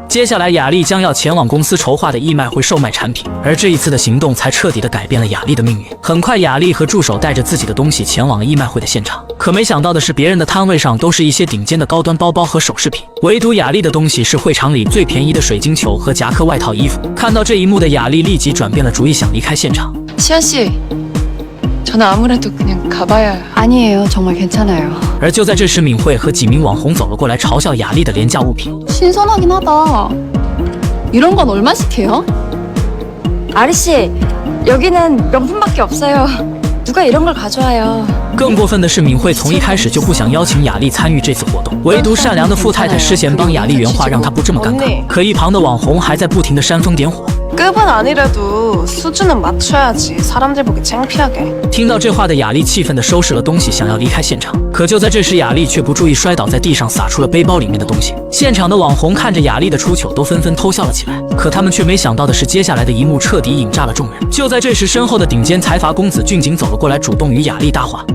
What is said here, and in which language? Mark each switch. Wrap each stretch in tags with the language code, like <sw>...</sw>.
<zh>接下来雅丽将要前往公司筹划的义卖会售卖产品，而这一次的行动才彻底的改变了雅丽的命运。很快，雅丽和助手带着自己的东西前往了义卖会的现场，可没想到的是，别人的摊位上都是一些顶尖的高端包包和首饰品，唯独雅丽的东西是会场里最便宜的水晶球和夹克外套衣服。看到这一幕的雅丽立即转变了主意，想离开现场。</zh> <ko>시안 씨, 저는 아무래도 그냥 가봐야. 아니에요. 정말 괜찮아요.</ko> <zh>而就在这时，敏慧和几名网红走了过来，嘲笑雅丽的廉价物品。</zh> <ko>신선하긴 하다. 이런 건 얼마씩 해요? 아리씨, 여기는 명품밖에 없어요. 누가 이런 걸 가져와요.</ko> <zh>更过分的是，敏慧从一开始就不想邀请雅丽参与这次活动，唯独善良的富太太施贤帮雅丽圆话，让她不这么尴尬。可一旁的网红还在不停的煽风点火。</zh> <ko>급은 아니래도 수준은 맞춰야지. 사람들 보기 창피하게.</ko> <zh>听到这话的雅丽气愤地收拾了东西，想要离开现场。可就在这时，雅丽却不注意，摔倒在地上，洒出了背包里面的东西。现场的网红看着雅丽的出糗，都纷纷偷笑了起来。可他们却没想到的是，接下来的一幕彻底引炸了众人。就在这时，身后的顶尖财阀公子俊景走了过来，主动与雅丽搭话。</zh>